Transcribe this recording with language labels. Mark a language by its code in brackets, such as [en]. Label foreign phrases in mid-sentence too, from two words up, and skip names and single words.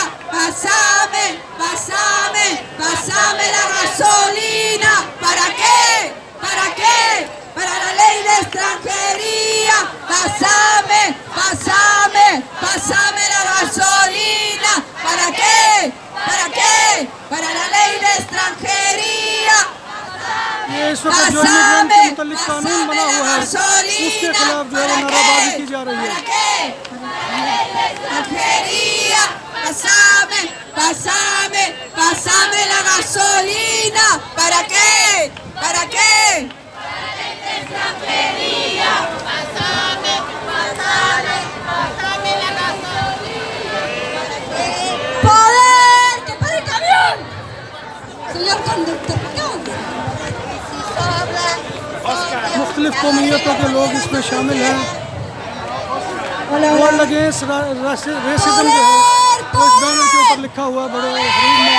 [es] Pásame, pásame, pásame la gasolina. ¿Para qué? ¿Para qué? Para la ley de extranjería. Pásame, pásame, pásame la gasolina. ¿Para qué? ¿Para qué? Para la ley de extranjería. [ur] یہ اس وقت جو امیگرنٹ کے متعلق قانون بنا ہوا ہے اس کے خلاف جو ہے نعرے بازی کی جا رہی ہے. [es] Pásame, pásame, pásame la gasolina. ¿Para qué? ¿Para qué? Extranjería. Pásame, pásame, pásame la gasolina. ¡Poder! ¡Que pare el camión! Señor conductor, [ur] مختلف قومیتوں کے لوگ اس میں شامل ہیں اور لگے ریسزم جو ہے وہ اس بینر کے اوپر لکھا ہوا ہے بڑے حریف میں.